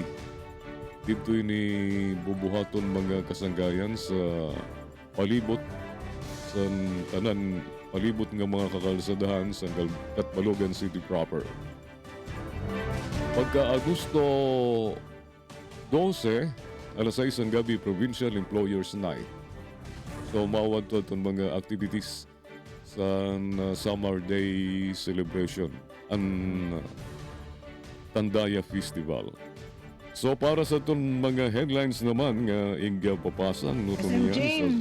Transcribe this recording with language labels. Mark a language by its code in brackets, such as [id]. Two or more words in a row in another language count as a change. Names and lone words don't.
[war] Dito ini bubuhaton mga kasanggayan sa palibot sa tanan palibot nga mga kakalsadahan sa Katbalogan City proper. Pagka Agosto 12, alas 6 ang gabi, Provincial Employers Night. So, mawad to itong mga activities sa Summer Day celebration, ang Tandaya Festival. So para sa itong mga headlines naman nga ingya papasang no SM Jane.